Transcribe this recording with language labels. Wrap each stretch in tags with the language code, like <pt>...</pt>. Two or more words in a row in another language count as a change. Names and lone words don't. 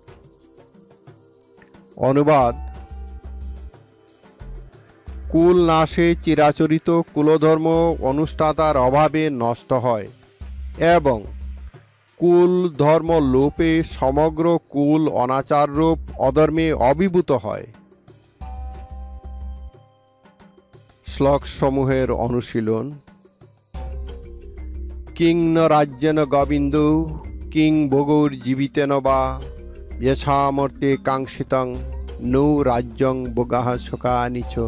<bn>অনুবাদ। কুল নাশে চিরাচরিত কুলধর্ম অনুষ্ঠাতার অভাবে নষ্ট হয় এবং কুল ধর্ম লোপে সমগ্র কুল অনাচাররূপ অধর্মে অভিভূত হয়। শ্লোকসমূহের অনুশীলন।</bn> <sa>কিং ন রাজ্যেন গোবিন্দ, কিং ভোগৈর্জীবিতেন বা, যশামর্তে কাঙ্ক্ষিতং নৌ রাজ্যং ভোগাঃ শোকানি চ।</sa>